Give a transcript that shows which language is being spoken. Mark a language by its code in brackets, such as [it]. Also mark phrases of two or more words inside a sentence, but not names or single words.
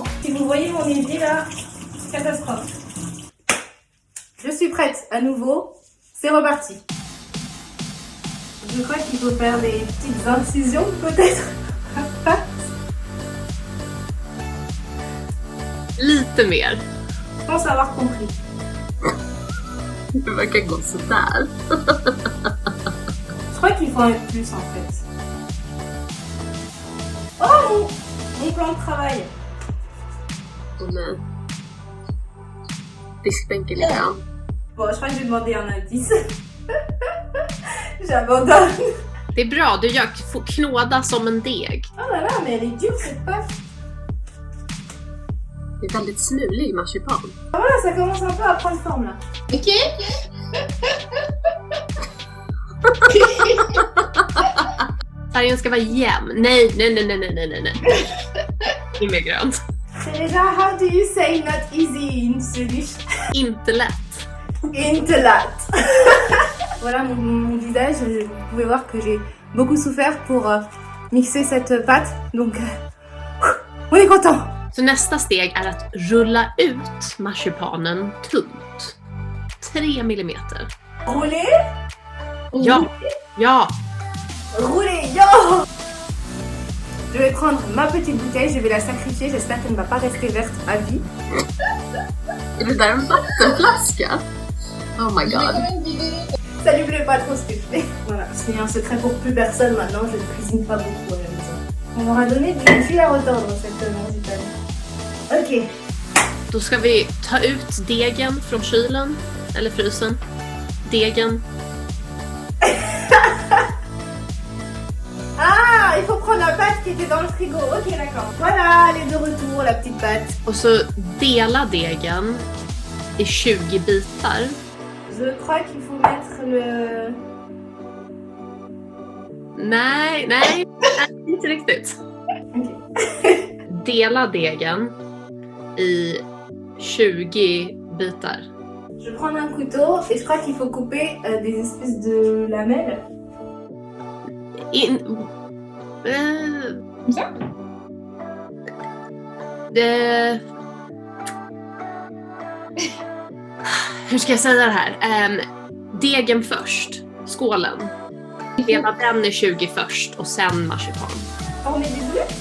[fr] Si vous voyez mon évier là, catastrophe. Je suis prête à nouveau, c'est reparti. Je crois qu'il faut faire des petites incisions peut-être. [sv] Lite mer. [fr] Je pense avoir compris. [sv] Det verkar gå sådär. [fr] Je crois qu'il faut en mettre plus en fait. Oh mon plan de travail. [sv] Oh nej. Diskbänken lite grann. [fr] Bon, je crois que je vais demander un indice. J'abandonne. [sv] Det är bra, du får knåda som en deg. [fr] Oh là là, mais elle est dure cette pâte. [sv] Det är väldigt smulig marsipan. [fr] Voilà, ça commence un peu à prendre forme là. Ok. [sv] Färgen ska vara jämn. Nej. Inget grönt. [en] Teresa, how do you say not easy in Swedish? [sv] Inte lätt. Inte lätt. [fr] Voilà mon visage, vous pouvez voir que j'ai beaucoup souffert pour mixer cette pâte. Donc, on est content. [sv] Så nästa steg är att rulla ut marsipanen tunt. 3 millimeter. [fr] Rouler? [sv] Ja. [fr] Rouler, yo! Je vais prendre ma petite bouteille, je vais la sacrifier, j'espère qu'elle ne va pas rester verte à vie. [sv] Är det där en vattenflaska? [en] Oh my god. [fr] Ça lui plaît pas trop ce que je fais. Voilà, c'est un secret pour plus personne maintenant, je ne cuisine pas beaucoup à la maison. On m'aura donné du fil à retordre cette marzipan. Ok. [sv] Då ska vi ta ut degen från kylen, eller frysen. Degen. [fr] Ah, il faut prendre la pâte qui était dans le frigo. Ok, d'accord. Voilà, elle est de retour, la petite pâte. [sv] Och så dela degen i 20 bitar. [fr] Je crois qu'il faut mettre le... [sv] Nej, inte riktigt. Okay. Dela degen i 20 bitar. [fr] Je vais prendre un couteau et je crois qu'il faut couper des espèces de lamelles. Comme ça? [sv] Hur ska jag säga det här? Degen först, skålen. Dela den i 20 först och sen marsipan. [fr] On met des bleus?